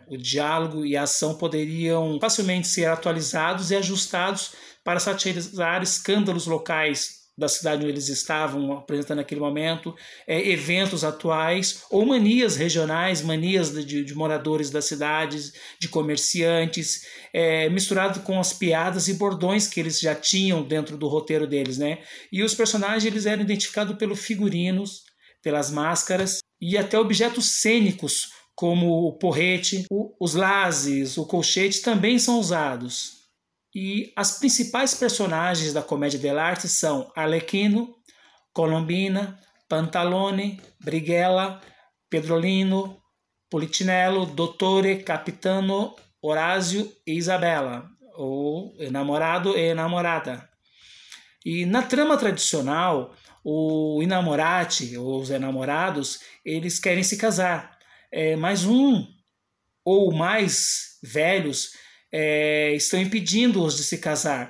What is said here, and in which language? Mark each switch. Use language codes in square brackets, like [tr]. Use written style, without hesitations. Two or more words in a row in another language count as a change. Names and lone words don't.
[pt] O diálogo e a ação poderiam facilmente ser atualizados e ajustados para satirizar escândalos locais da cidade onde eles estavam apresentando naquele momento, eventos atuais ou manias regionais, manias de moradores das cidades, de comerciantes, misturado com as piadas e bordões que eles já tinham dentro do roteiro deles, né? E os personagens eles eram identificados pelos figurinos, pelas máscaras e até objetos cênicos, como o porrete, os lazes, o colchete também são usados. E as principais personagens da Commedia dell'arte são Arlecchino, Colombina, Pantalone, Brighella, Pedrolino, Policinello, Dottore, Capitano, Orazio e Isabella, ou namorado e namorada. E na trama tradicional, o inamorati, ou os enamorados, eles querem se casar, mas um ou mais velhos estão impedindo-os de se casar.